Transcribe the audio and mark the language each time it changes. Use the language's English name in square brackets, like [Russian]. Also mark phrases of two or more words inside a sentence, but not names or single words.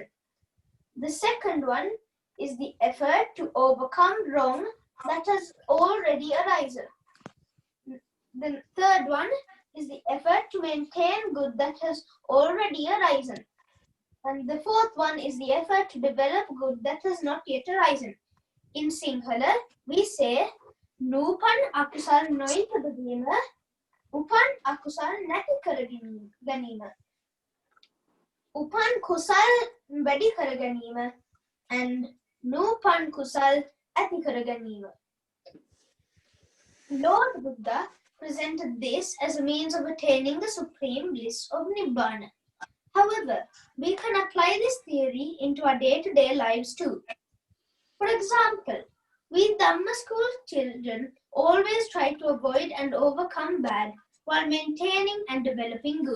[English] The second one is the effort to overcome wrong that has already arisen. The third one is the effort to maintain good that has already arisen. And the fourth one is the effort to develop good that has not yet arisen. In Sinhala, we say, [Sinhala] නූපන් අකුසල් නොඉපදවීම, උපන් අකුසල් නැති කරගැනීම. උපන් කුසල් වැඩි කරගැනීම, and නූපන් කුසල් ඇති කරගැනීම. [English] Lord Buddha presented this as a means of attaining the supreme bliss of Nibbana. However, we can apply this theory into our day-to-day lives too. For example, we Dhamma school children always try to avoid and overcome bad while maintaining and developing good.